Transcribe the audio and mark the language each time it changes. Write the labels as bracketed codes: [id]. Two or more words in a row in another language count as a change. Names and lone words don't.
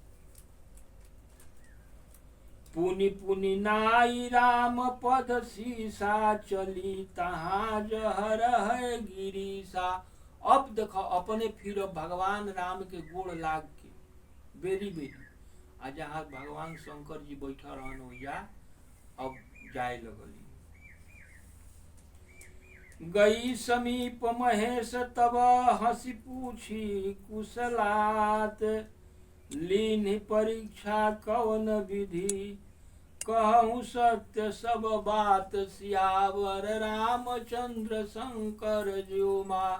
[awa] पुनि पुनि नाई राम पद सीसा चली तहाँ जहर है गिरीसा। [bho] अब देखो अपने फिर भगवान राम के गोड़ लाग के बेरी बेरी आ जहाँ भगवान शंकर जी बैठा रहन होइया अब जाए लगली। [awa] गई समीप महेश तब हंसी पूछी कुशलात लीन परीक्षा कौन विधि कहूँ सत्य सब बात सियावर रामचंद्र शंकर ज्यो माँ।